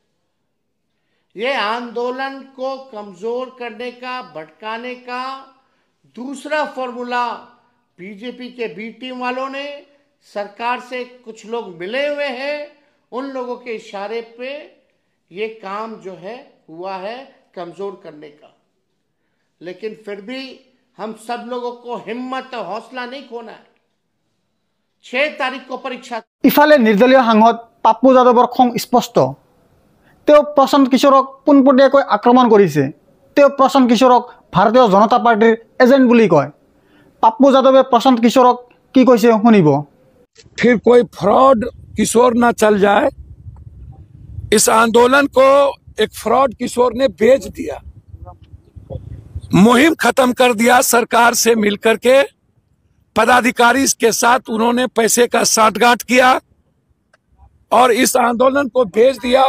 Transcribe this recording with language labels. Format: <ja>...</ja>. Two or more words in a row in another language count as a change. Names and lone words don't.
<hi>ये आंदोलन को कमजोर करने का, भटकाने का दूसरा फॉर्मूला बीजेपी के</hi> <en>B team</en> <hi>वालों ने, सरकार से कुछ लोग मिले हुए हैं, उन लोगों के इशारे पे ये काम जो है हुआ है कमजोर करने का। लेकिन फिर भी हम सब लोगों को हिम्मत और हौसला नहीं खोना है। 6 तारीख को परीक्षा।</hi> <as>ইফালে নিৰ্দলীয় সাংসদ পাপ্পু যাদৱৰ খং স্পষ্ট। তেওঁ প্ৰশান্ত কিশোৰক পোনপটীয়াকৈ আক্ৰমণ কৰিছে। তেওঁ প্ৰশান্ত কিশোৰক ভাৰতীয় জনতা পাৰ্টিৰ এজেণ্ট বুলি কয়। পাপ্পু যাদৱে প্ৰশান্ত কিশোৰক কি কৈছে শুনিব।</as> <hi>फिर कोई फ्रॉड किशोर ना चल जाए, इस आंदोलन को एक फ्रॉड किशोर ने बेच दिया, मुहिम खत्म कर दिया। सरकार से मिलकर के पदाधिकारी के साथ उन्होंने पैसे का साठगांठ किया और इस आंदोलन को भेज दिया।</hi>